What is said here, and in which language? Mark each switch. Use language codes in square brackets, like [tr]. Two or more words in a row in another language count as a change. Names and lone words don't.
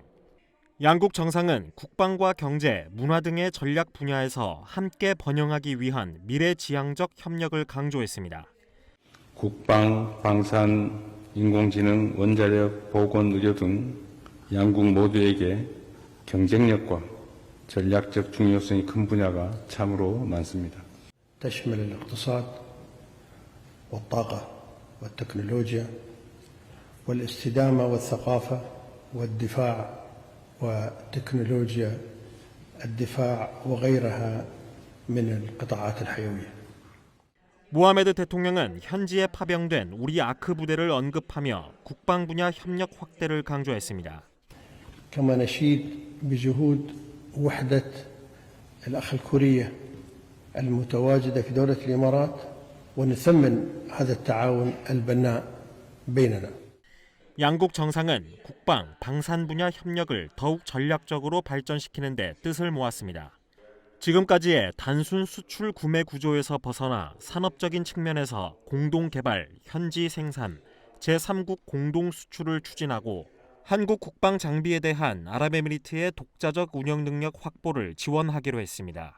[ko] 양국 정상은 국방과 경제, 문화 등의 전략 분야에서 함께 번영하기 위한 미래지향적 협력을 강조했습니다. 국방, 방산, 인공지능, 원자력, 보건의료 등 양국 모두에게 경쟁력과 전략적 중요성이 큰 분야가 참으로 많습니다. [ar] تشمل الاقتصاد والطاقة والتكنولوجيا والاستدامة والثقافة والدفاع وتكنولوجيا الدفاع وغيرها من القطاعات الحيوية. [ko] 모하메드 대통령은 현지에 파병된 우리 아크 부대를 언급하며 국방 분야 협력 확대를 강조했습니다. [ar] كما نشيد بجهود وحدة الأخ الكورية المتواجدة في دولة الإمارات ونثمن هذا التعاون البناء بيننا. [ko] 양국 정상은 국방, 방산 분야 협력을 더욱 전략적으로 발전시키는 데 뜻을 모았습니다. 지금까지의 단순 수출 구매 구조에서 벗어나 산업적인 측면에서 공동 개발, 현지 생산, 제3국 공동 수출을 추진하고 한국 국방 장비에 대한 아랍에미리트의 독자적 운영 능력 확보를 지원하기로 했습니다.